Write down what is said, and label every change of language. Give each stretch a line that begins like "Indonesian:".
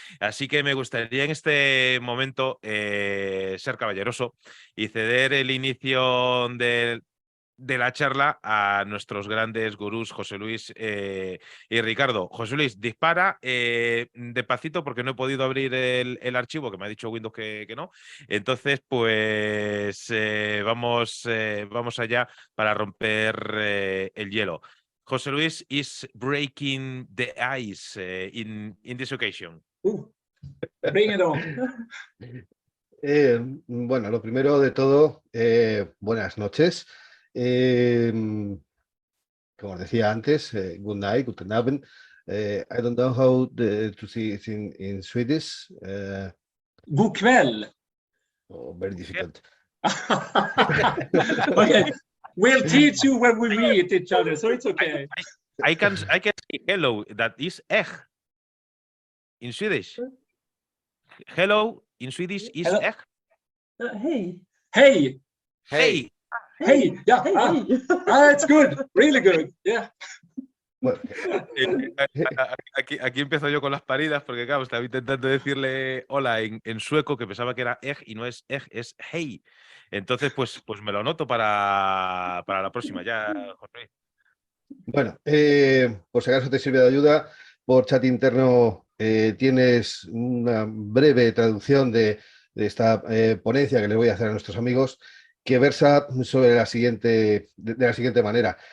Spanish: Así que me gustaría en este momento ser caballeroso y ceder el inicio de la charla a nuestros grandes gurús José Luis y Ricardo. José Luis, dispara despacito porque no he podido abrir el archivo, que me ha dicho Windows que no. Entonces, pues vamos allá para romper el hielo.
English: José Luis is breaking the ice in this occasion. Bring it on.
Spanish: Bueno, lo primero de todo, buenas noches. Como os decía antes,
English: good night,
German: guten Abend.
English: I don't know how to see it in Swedish.
Swedish: God kväll.
English: Oh, very difficult. Okay, we'll teach you when we meet each other, so it's okay. I can say hello, that is egg in Swedish. Hello in Swedish is Hello. egg. Hey. Hey, Hey. hey, yeah, Hey. it's good, really good, yeah.
Spanish: Bueno, Aquí empiezo yo con las paridas porque, claro, estaba intentando decirle hola en sueco, que pensaba que era egg y no es egg, es hey. Entonces, pues me lo anoto para la próxima ya, Jorge. bueno, por si acaso te sirve de ayuda, por chat interno tienes una breve traducción de esta ponencia que les voy a hacer a nuestros amigos, que versa sobre de la siguiente manera.